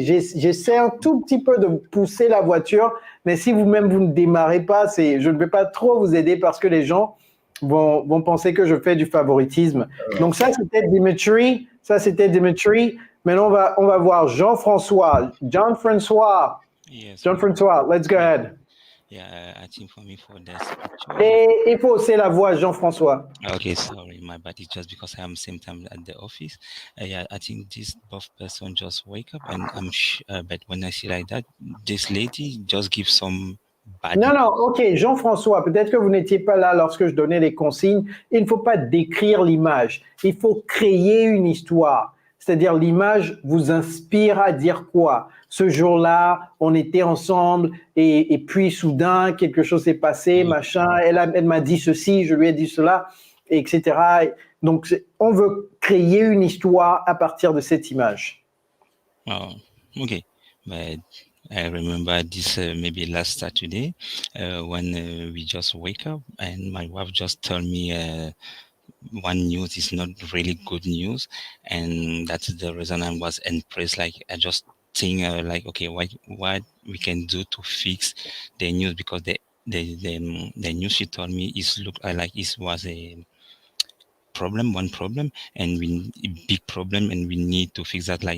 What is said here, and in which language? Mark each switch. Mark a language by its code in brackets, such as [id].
[fr] J'essaie un tout petit peu de pousser la voiture, mais si vous-même vous ne démarrez pas, je ne vais pas trop vous aider parce que les gens vont penser que je fais du favoritisme. Donc ça c'était Dimitri. Maintenant on va voir Jean-François. Jean-François. [en] Yes. Jean-François, let's go ahead. Yeah, I think for me for this. [fr] Et il faut hausser la voix, Jean-François. [en] Okay, sorry, my bad. It's just because I am same time at the office. Yeah, I think this both person just wake up, and but when I see like that, this lady just gives some bad. [fr] Non, non, ok, Jean-François, peut-être que vous n'étiez pas là lorsque je donnais les consignes. Il ne faut pas décrire l'image, il faut créer une histoire. C'est-à-dire l'image vous inspire à dire quoi? Ce jour-là, on était ensemble et puis soudain, quelque chose s'est passé, machin, elle m'a dit ceci, je lui ai dit cela, etc. Donc, on veut créer une histoire à partir de cette image. [en] Oh, okay. But I remember this maybe last Saturday when we just wake up and my wife just told me one news is not really good news, and that's the reason I was impressed. Like I just think like, okay, what we can do to fix the news, because the news she told me is look like it was one problem, and a big problem, and we need to fix that.